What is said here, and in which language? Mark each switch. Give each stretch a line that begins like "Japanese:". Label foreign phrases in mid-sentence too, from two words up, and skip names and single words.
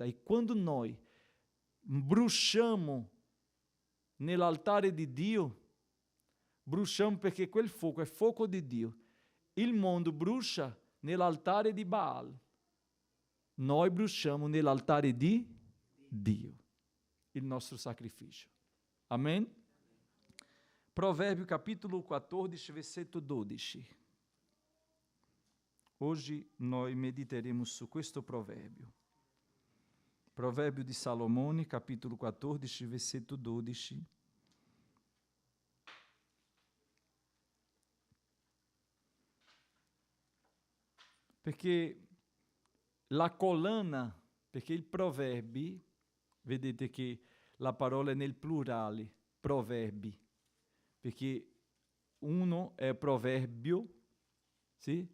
Italian: E quando noi bruciamo nell'altare di Dio, bruciamo perché quel fuoco è fuoco di Dio. Il mondo brucia nell'altare di Baal. Noi bruciamo nell'altare di Dio il nostro sacrificio.
Portuguese: Amen? Provérbio capítulo 14,
Italian: versetto 12. Oggi noi mediteremo su questo proverbio. Provérbio di Salomone, capítulo 14, versetto 12. Perché la collana, perché il proverbi, vedete che la parola è nel plurale, proverbi, perché uno è proverbio, sì?